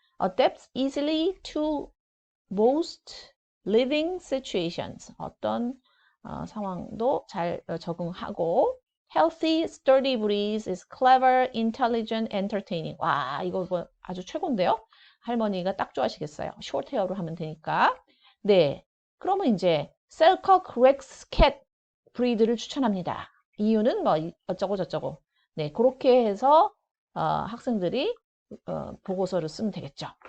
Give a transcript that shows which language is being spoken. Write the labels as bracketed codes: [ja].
[en] Adapts easily to most living situations. [ko] 어떤 상황도 잘 적응하고. [en] Healthy, sturdy breed is clever, intelligent, entertaining. [ko] 와, 이거 뭐 아주 최고인데요? 할머니가 딱 좋아하시겠어요. 숏헤어로 하면 되니까. 네. 그러면 이제 셀커크 렉스 캣 브리드를 추천합니다. 이유는 뭐 어쩌고 저쩌고. 네, 그렇게 해서 학생들이 보고서를 쓰면 되겠죠.